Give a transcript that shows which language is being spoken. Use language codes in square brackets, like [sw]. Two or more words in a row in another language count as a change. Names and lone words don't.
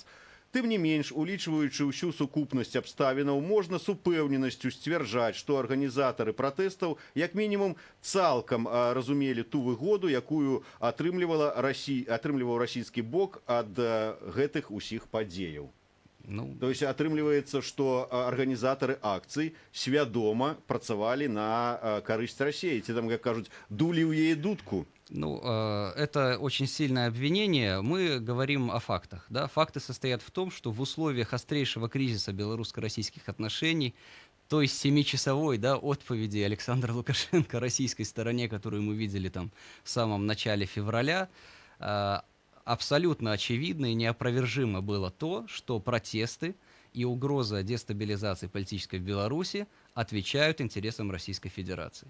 [be] Тым не менш, улічваючы ўсю сукупнасць абставінаў, можна з упэўненасцю сцвярджаць, што арганізатары пратэстаў як мінімум цалкам разумелі ту выгоду, якую атрымліваў расійскі бок ад гэтых усіх падзеяў. [ru] То есть [be] атрымліваецца, што арганізатары акцый свядома працавалі на карысць Расіі, ці там, як кажуць, дулі ў яе дудку. [ru] Это очень сильное обвинение. Мы говорим о фактах. Да? Факты состоят в том, что в условиях острейшего кризиса белорусско-российских отношений, той 7-часовой отповеди Александра Лукашенко российской стороне, которую мы видели там в самом начале февраля, абсолютно очевидно и неопровержимо было то, что протесты и угроза дестабилизации политической в Беларуси отвечают интересам Российской Федерации.